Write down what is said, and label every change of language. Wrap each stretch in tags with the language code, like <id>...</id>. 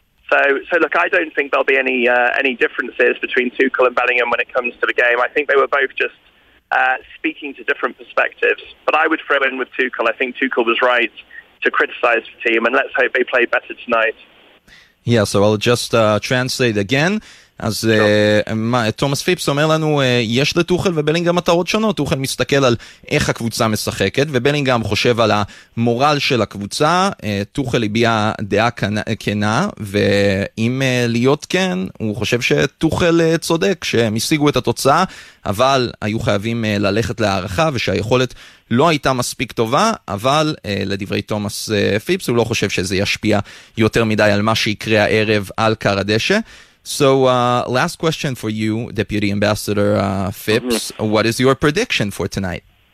<en>So look, I don't think there'll be any differences between Tuchel and Bellingham when it comes to the game. I think they were both just speaking to different perspectives. But I would throw in with Tuchel. I think Tuchel was right to criticize the team, and let's hope they play better tonight. Yeah, so I'll just translate again.</en> <he>אז תומס פיפס אומר לנו, יש לטוחל ובלינגהאם מטרות שונות. טוחל מסתכל על איך הקבוצה משחקת, ובלינגהאם חושב על המורל של הקבוצה. טוחל הביע דעה כנה, ואם להיות כן, הוא חושב שטוחל צודק, שהם השיגו את התוצאה, אבל היו חייבים ללכת להערכה, ושהיכולת לא הייתה מספיק טובה, אבל לדברי תומס פיפס, הוא לא חושב שזה ישפיע יותר מדי על מה שיקרה הערב על קר הדשא.</he> <en>So last question for you, Deputy Ambassador Phipps. What is your prediction for tonight?</en>